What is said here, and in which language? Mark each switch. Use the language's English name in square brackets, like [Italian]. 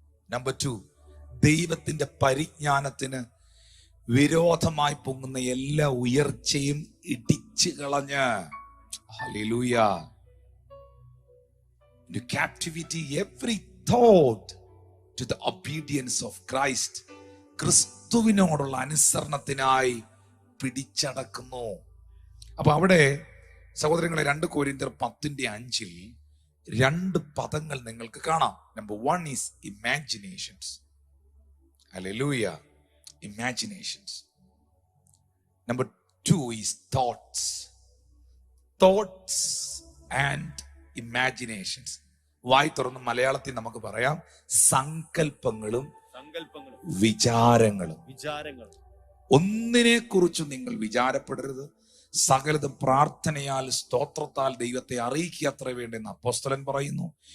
[Malayalam] Number 2, ദൈവത്തിന്റെ പരിജ്ഞാനത്തിന് വിരോധമായി പൊങ്ങുന്ന എല്ലാ ഉയർച്ചയും ഇടിച്ചു കളഞ്ഞ് hallelujah [English] into captivity every thought to the obedience of Christ. [Malayalam] ക്രിസ്തുവിനോടുള്ള അനുസരണത്തിനായി പിടിച്ചടക്കുന്നു. അപ്പൊ അവിടെ സഹോദരങ്ങളെ 2 കൊരിന്ത്യർ 10:5 2 പദങ്ങൾ നിങ്ങൾക്ക് കാണാം. [English] Number 1 is imaginations. Hallelujah. Imaginations. Number 2 is thoughts. Thoughts and imaginations. [Malayalam] വായി തുറന്ന് മലയാളത്തിൽ നമുക്ക് പറയാം, സങ്കല്പങ്ങളും വിചാരങ്ങളും. ഒന്നിനെ കുറിച്ചും നിങ്ങൾ വിചാരപ്പെടരുത്. സകലതും പ്രാർത്ഥനയാൽ സ്തോത്രത്താൽ ദൈവത്തെ അറിയിക്കുക അത്ര വേണ്ടെന്ന് അപ്പോസ്തലൻ പറയുന്നു.